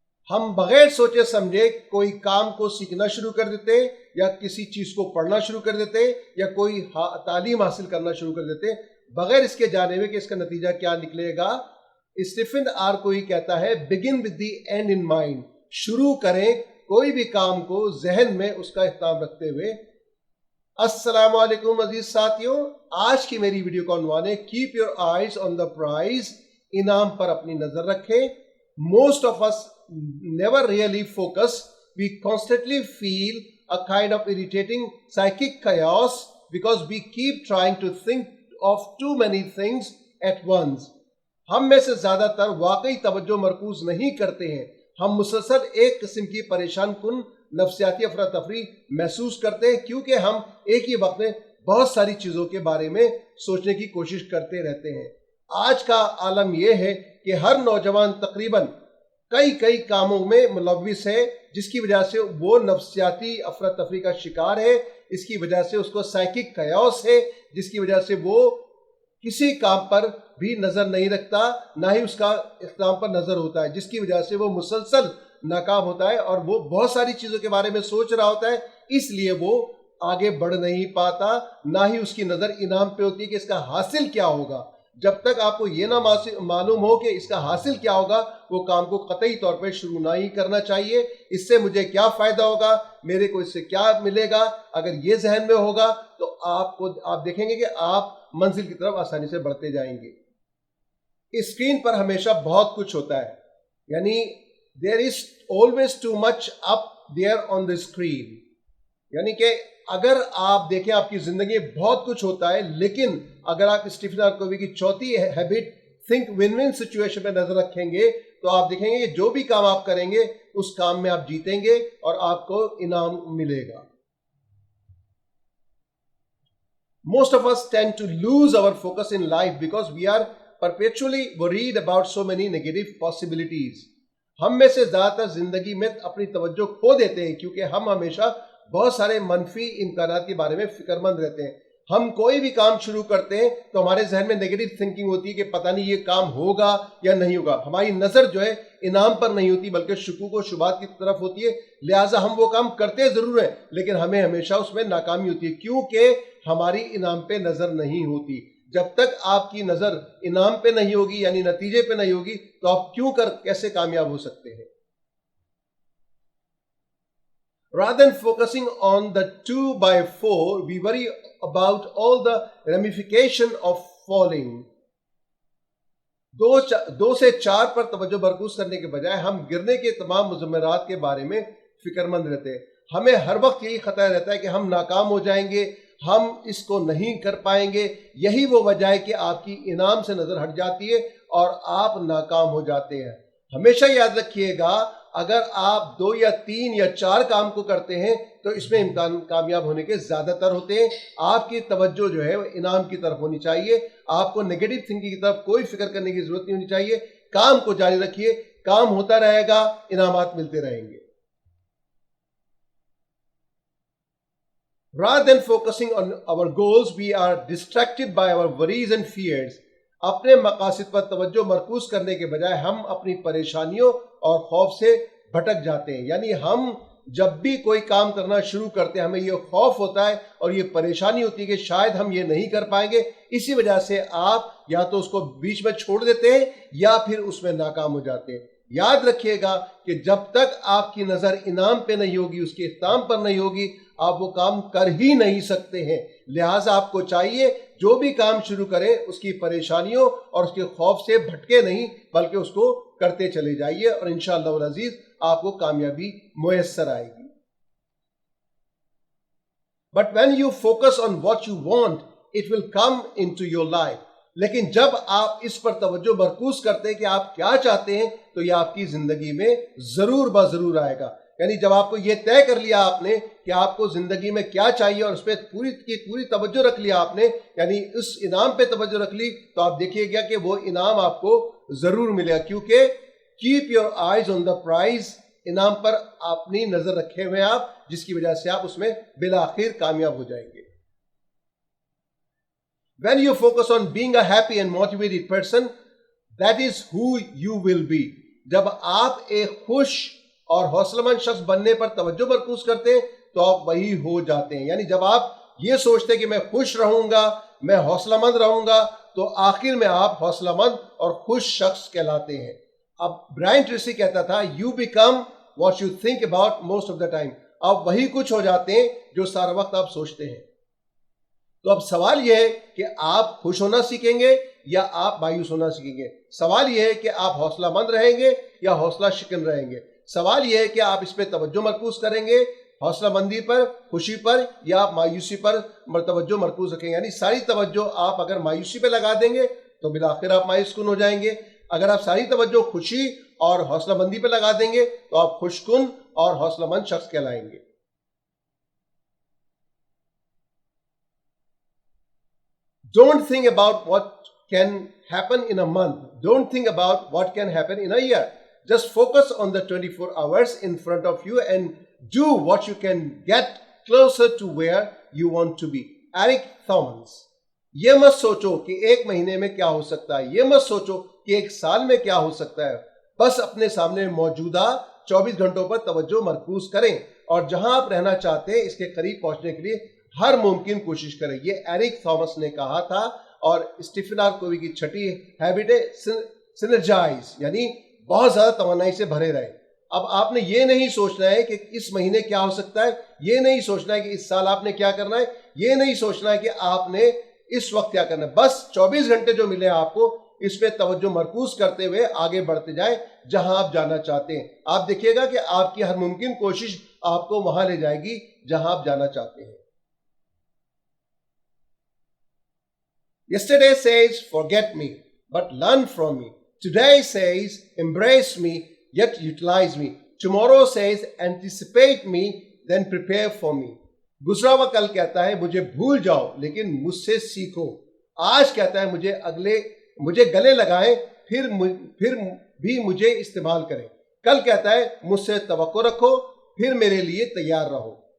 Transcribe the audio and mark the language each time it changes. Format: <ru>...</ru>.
<ur>ہم بغیر سوچے سمجھے کوئی کام کو سیکھنا شروع کر دیتے یا کسی چیز کو پڑھنا شروع کر دیتے یا کوئی تعلیم حاصل کرنا شروع کر دیتے بغیر اس کے جانے ہوئے کہ اس کا نتیجہ کیا نکلے گا.</ur> <en>Stephen R Covey</en> <ur>کہتا ہے</ur> <en>begin with the end in mind.</en> <ur>شروع کریں کوئی بھی کام کو ذہن میں اس کا اہتمام رکھتے ہوئے. السلام علیکم عزیز ساتھیوں، آج کی میری ویڈیو کا عنوان ہے</ur> <en>Keep your eyes on the prize.</en> <ur>انعام پر اپنی نظر رکھیں.</ur> <en>Most of us never really focus. We constantly feel a kind of irritating psychic chaos because we keep trying to think of too many things at once.</en> <ur>ہم میں سے زیادہ تر واقعی توجہ مرکوز نہیں کرتے ہیں. ہم مسلسل ایک قسم کی پریشان کن نفسیاتی افراتفری محسوس کرتے ہیں کیونکہ ہم ایک ہی وقت میں بہت ساری چیزوں کے بارے میں سوچنے کی کوشش کرتے رہتے ہیں. آج کا عالم یہ ہے کہ ہر نوجوان تقریباً کئی کاموں میں ملوث ہے، جس کی وجہ سے وہ نفسیاتی افراتفری کا شکار ہے. اس کی وجہ سے اس کو سائیکک کیوس ہے، جس کی وجہ سے وہ کسی کام پر بھی نظر نہیں رکھتا، نہ ہی اس کا اختتام پر نظر ہوتا ہے، جس کی وجہ سے وہ مسلسل ناکام ہوتا ہے اور وہ بہت ساری چیزوں کے بارے میں سوچ رہا ہوتا ہے. اس لیے وہ آگے بڑھ نہیں پاتا، نہ ہی اس کی نظر انعام پہ ہوتی ہے کہ اس کا حاصل کیا ہوگا. جب تک آپ کو یہ نہ معلوم ہو کہ اس کا حاصل کیا ہوگا، وہ کام کو قطعی طور پہ شروع نہ ہی کرنا چاہیے. اس سے مجھے کیا فائدہ ہوگا، میرے کو اس سے کیا ملے گا، اگر یہ ذہن میں ہوگا تو آپ دیکھیں گے کہ آپ منزل کی طرف آسانی سے بڑھتے جائیں گے. اسکرین پر ہمیشہ بہت کچھ ہوتا ہے، یعنی</ur> <en>there is always too much up there on the screen.</en> <ur>یعنی کہ اگر آپ دیکھیں آپ کی زندگی میں بہت کچھ ہوتا ہے، لیکن اگر آپ اسٹیفن آر کووی کی چوتھی habit think one one situation پہ نظر رکھیں گے تو آپ دیکھیں گے کہ جو بھی کام آپ کریں گے اس کام میں آپ جیتیں گے اور آپ کو انعام ملے گا.</ur> <en>Most of us tend to lose our focus in life because we are perpetually worried about so many negative possibilities.</en> <ur>ہم میں سے زیادہ تر زندگی میں اپنی توجہ کھو دیتے ہیں کیونکہ ہم ہمیشہ بہت سارے منفی امکانات کے بارے میں فکر مند رہتے ہیں. ہم کوئی بھی کام شروع کرتے ہیں تو ہمارے ذہن میں نیگیٹو تھنکنگ ہوتی ہے کہ پتہ نہیں یہ کام ہوگا یا نہیں ہوگا. ہماری نظر جو ہے انعام پر نہیں ہوتی بلکہ شکوک و شبہات کی طرف ہوتی ہے. لہٰذا ہم وہ کام کرتے ضرور ہیں لیکن ہمیں ہمیشہ اس میں ناکامی ہوتی ہے کیونکہ ہماری انعام پہ نظر نہیں ہوتی. جب تک آپ کی نظر انعام پہ نہیں ہوگی یعنی نتیجے پہ نہیں ہوگی تو آپ کیسے کامیاب ہو سکتے ہیں.</ur> <en>Rather than focusing on the 2x4, we worry about all the ramification of falling.</en> <ur>2 سے 4 پر توجہ مرکوز کرنے کے بجائے ہم گرنے کے تمام مضمرات کے بارے میں فکر مند رہتے ہیں. ہمیں ہر وقت یہی خطرہ رہتا ہے کہ ہم ناکام ہو جائیں گے، ہم اس کو نہیں کر پائیں گے. یہی وہ وجہ ہے کہ آپ کی انعام سے نظر ہٹ جاتی ہے اور آپ ناکام ہو جاتے ہیں. ہمیشہ یاد رکھیے گا اگر آپ 2 یا 3 یا 4 کام کو کرتے ہیں تو اس میں امکان کامیاب ہونے کے زیادہ تر ہوتے ہیں. آپ کی توجہ جو ہے وہ انعام کی طرف ہونی چاہیے. آپ کو نیگیٹو تھنکنگ کی طرف کوئی فکر کرنے کی ضرورت نہیں ہونی چاہیے. کام کو جاری رکھیے، کام ہوتا رہے گا، انعامات ملتے رہیں گے.</ur> <en>Rather than focusing on our goals, we are distracted by our worries and fears.</en> <ur>اپنے مقاصد پر توجہ مرکوز کرنے کے بجائے ہم اپنی پریشانیوں اور خوف سے بھٹک جاتے ہیں. یعنی ہم جب بھی کوئی کام کرنا شروع کرتے ہیں ہمیں یہ خوف ہوتا ہے اور یہ پریشانی ہوتی ہے کہ شاید ہم یہ نہیں کر پائیں گے. اسی وجہ سے آپ یا تو اس کو بیچ میں چھوڑ دیتے ہیں یا پھر اس میں ناکام ہو جاتے ہیں. یاد رکھیے گا کہ جب تک آپ کی نظر انعام پہ نہیں ہوگی، اس کے اختتام پر نہیں ہوگی، آپ وہ کام کر ہی نہیں سکتے ہیں. لہٰذا آپ کو چاہیے جو بھی کام شروع کریں اس کی پریشانیوں اور اس کے خوف سے بھٹکے نہیں بلکہ اس کو کرتے چلے جائیے اور انشاءاللہ العزیز آپ کو کامیابی میسر آئے گی.</ur> <en>But when you focus on what you want, it will come into your life.</en> <ur>لیکن جب آپ اس پر توجہ مرکوز کرتے ہیں کہ آپ کیا چاہتے ہیں تو یہ آپ کی زندگی میں ضرور بضرور آئے گا. یعنی جب آپ کو یہ طے کر لیا آپ نے کہ آپ کو زندگی میں کیا چاہیے اور اس پہ پوری توجہ رکھ لیا آپ نے، یعنی اس انعام پہ توجہ رکھ لی تو آپ دیکھیے گا کہ وہ انعام آپ کو ضرور ملے گا. کیونکہ</ur> <en>keep your eyes on the prize,</en> <ur>انعام پر اپنی نظر رکھے ہوئے آپ، جس کی وجہ سے آپ اس میں بالآخر کامیاب ہو جائیں گے.</ur> <en>When you focus on being a happy and motivated person, that is who you will be.</en> <ur>جب آپ ایک خوش اور حوصلہ مند شخص بننے پر توجہ مرکوز کرتے ہیں تو آپ وہی ہو جاتے ہیں. یعنی جب آپ یہ سوچتے ہیں کہ میں خوش رہوں گا, میں حوصلہ مند رہوں گا, تو آخر میں آپ حوصلہ مند اور خوش شخص کہلاتے ہیں.</ur> <en>اب Brian Tracy</en> <ur>کہتا تھا</ur> <en>You become what you think about most of the time.</en> <ur>آپ وہی کچھ ہو جاتے ہیں جو سارا وقت آپ سوچتے ہیں. تو اب سوال یہ ہے کہ آپ خوش ہونا سیکھیں گے یا آپ مایوس ہونا سیکھیں گے. سوال یہ ہے کہ آپ حوصلہ مند رہیں گے یا حوصلہ شکن رہیں گے. سوال یہ ہے کہ آپ اس پہ توجہ مرکوز کریں گے, حوصلہ مندی پر, خوشی پر, یا آپ مایوسی پر توجہ مرکوز رکھیں گے. یعنی ساری توجہ آپ اگر مایوسی پہ لگا دیں گے تو بالآخر آپ مایوس کن ہو جائیں گے. اگر آپ ساری توجہ خوشی اور حوصلہ مندی پہ لگا دیں گے تو آپ خوش کن اور حوصلہ مند شخص کہلائیں گے.</ur> <en>Don't think about what can happen in a month. Don't think about what can happen in a year. Just focus on the 24 hours in front of you and do what you can get closer to where you want to be. Eric Thomas.</en> <ur>یہ مت سوچو کہ ایک مہینے میں کیا ہو سکتا ہے, یہ مت سوچو کہ ایک سال میں کیا ہو سکتا ہے. بس اپنے سامنے موجودہ 24 گھنٹوں پر توجہ مرکوز کریں اور جہاں آپ رہنا چاہتے ہیں اس کے قریب پہنچنے کے لیے ہر ممکن کوشش کریں. یہ ایرک تھامس نے کہا تھا. اور اسٹیفن آر کووی کی چھٹی ہیبٹ ہے سنرجائز, یعنی بہت زیادہ توانائی سے بھرے رہے. اب آپ نے یہ نہیں سوچنا ہے کہ اس مہینے کیا ہو سکتا ہے, یہ نہیں سوچنا ہے کہ اس سال آپ نے کیا کرنا ہے, یہ نہیں سوچنا ہے کہ آپ نے اس وقت کیا کرنا ہے. بس 24 گھنٹے جو ملے آپ کو اس پہ توجہ مرکوز کرتے ہوئے آگے بڑھتے جائیں جہاں آپ جانا چاہتے ہیں. آپ دیکھیے گا کہ آپ کی ہر ممکن کوشش آپ کو وہاں لے جائے گی جہاں آپ جانا چاہتے ہیں.</ur> <en>Yesterday says forget me but learn from me. Today says embrace me yet utilize me. Tomorrow says anticipate me then prepare for me.</en> <ur>گزرا ہوا کل کہتا ہے مجھے بھول جاؤ لیکن مجھ سے سیکھو. آج کہتا ہے مجھے گلے لگائیں پھر بھی مجھے استعمال کریں. کل کہتا ہے مجھ سے توقع رکھو پھر میرے لیے تیار رہو.</ur>